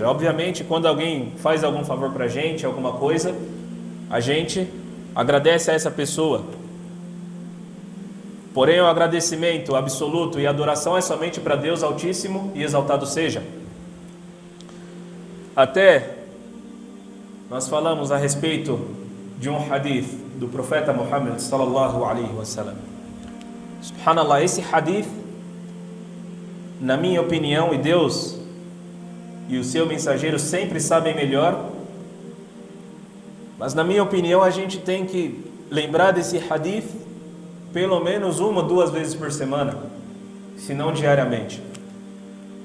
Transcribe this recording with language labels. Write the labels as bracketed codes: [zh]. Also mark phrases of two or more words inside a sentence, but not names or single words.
[pt] Obviamente, quando alguém faz algum favor para a gente, alguma coisa, a gente agradece a essa pessoa. Porém, o agradecimento absoluto e a adoração é somente para Deus Altíssimo e exaltado seja. Até nós falamos a respeito de um hadith do profeta Muhammad [ar] صلى الله عليه وسلم. [pt] Subhanallah, esse hadith, na minha opinião, e Deus e o seu mensageiro sempre sabem melhor, mas na minha opinião a gente tem que lembrar desse hadith pelo menos 1 ou 2 vezes por semana, se não diariamente.